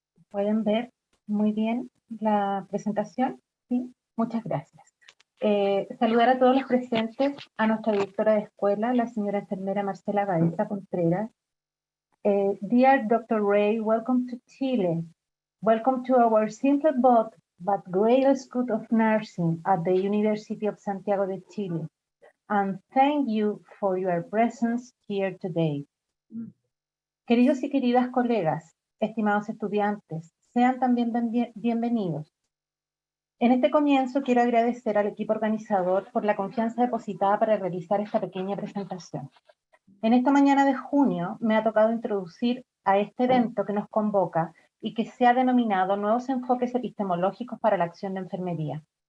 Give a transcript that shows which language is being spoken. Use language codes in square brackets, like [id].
[es] ¿Pueden ver muy bien la presentación? Sí, muchas gracias. Saludar a todos los presentes, a nuestra directora de escuela, la señora enfermera Marcela Baeza Contreras. [en] Dear Dr. Ray, welcome to Chile. Welcome to our simple but great School of Nursing at the University of Santiago de Chile. And thank you for your presence here today. [es] Queridos y queridas colegas, estimados estudiantes, sean también bienvenidos. En este comienzo quiero agradecer al equipo organizador por la confianza depositada para realizar esta pequeña presentación. En esta mañana de junio me ha tocado introducir a este evento que nos convoca y que se ha denominado Nuevos Enfoques Epistemológicos para la Acción de Enfermería.